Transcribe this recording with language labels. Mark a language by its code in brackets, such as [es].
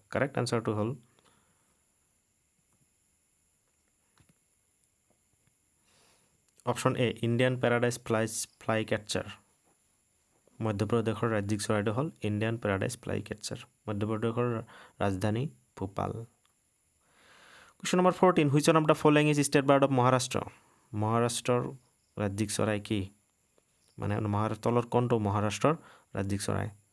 [as] Correct এনচাৰটো হ'ল option A Indian paradise fly কেটচাৰ। মধ্যপ্ৰদেশৰ ৰাজ্যিক চৰাইটো হ'ল ইণ্ডিয়ান পেৰাডাইজ ফ্লাই কেটচাৰ। মধ্যপ্ৰদেশৰ ৰাজধানী Bhopal. [en] Question number 14. Which one of the following is state bird of Maharashtra? [as] Maharashtra রাজ্যিক চৰাই কি? মানে তলৰ কোনটো মহাৰাষ্ট্ৰৰ ৰাজ্যিক চৰাই?